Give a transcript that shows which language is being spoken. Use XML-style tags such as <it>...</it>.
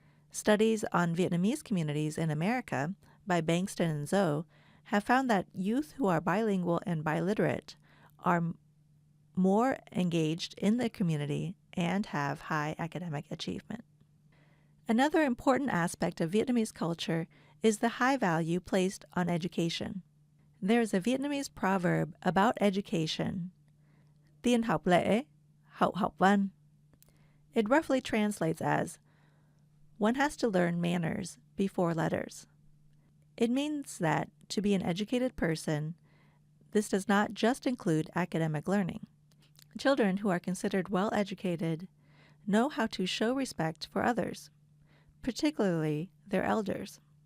<en>Studies on Vietnamese communities in America by Bankston and Zoe have found that youth who are bilingual and biliterate are more engaged in the community and have high academic achievement. Another important aspect of Vietnamese culture is the high value placed on education. There is a Vietnamese proverb about education,</en> <vi>Tiên học lễ, hậu học văn.</vi> <en>It roughly translates as, one has to learn manners before letters. It means that to be an educated person, this does not just include academic learning. Children who are considered well-educated know how to show respect for others, particularly their elders.</en>